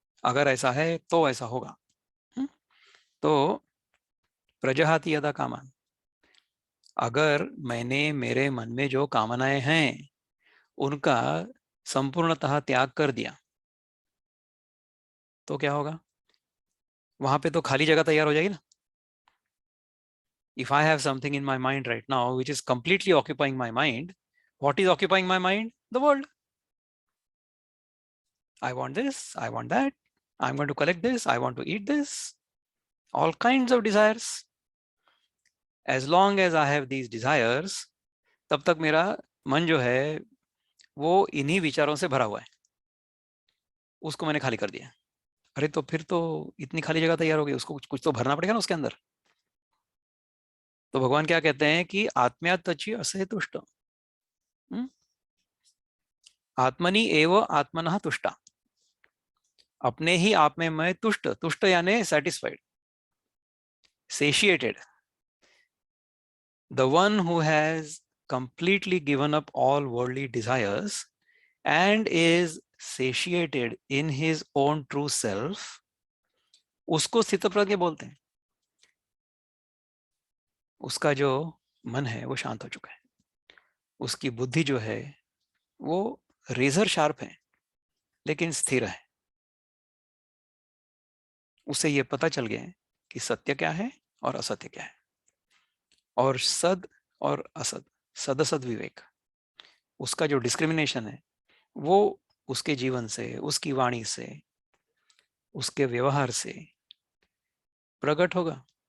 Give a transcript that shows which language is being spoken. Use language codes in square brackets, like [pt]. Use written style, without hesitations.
[hi] अगर ऐसा है तो ऐसा होगा। तो [sa] प्रजहाति यदा कामान, [hi] अगर मैंने मेरे मन में जो कामनाएं हैं उनका संपूर्णतः त्याग कर दिया तो क्या होगा, वहां पे तो खाली जगह तैयार हो जाएगी ना। [en] If I have something in my mind right now which is completely occupying my mind, what is occupying my mind? The world. I want this, I want that, I'm going to collect this, I want to eat this, all kinds of desires. As long as I have these desires, [hi] तब तक मेरा मन जो है वो इन्हीं विचारों से भरा हुआ है, उसको मैंने खाली कर दिया। अरे तो फिर तो इतनी खाली जगह तैयार हो गई, उसको कुछ तो भरना पड़ेगा ना उसके अंदर। तो भगवान क्या कहते हैं कि आत्म्यात्तचि असे तुष्ट, [sa] आत्मनि एव आत्मनः तुष्टा, [hi] अपने ही आप में मैं तुष्ट, तुष्ट यानी satisfied, satiated. [en] The one who has completely given up all worldly desires and is satiated in his own true self, [hi] उसको स्थितप्रज्ञ बोलते हैं. उसका जो मन है वो शांत हो चुका है, उसकी बुद्धि जो है वो रेजर शार्प है लेकिन स्थिर है. उसे ये पता चल गया है कि सत्य क्या है और असत्य क्या है, और सद और असद, सदसद विवेक, उसका जो डिस्क्रिमिनेशन है वो उसके जीवन से, उसकी वाणी से, उसके व्यवहार से प्रकट होगा.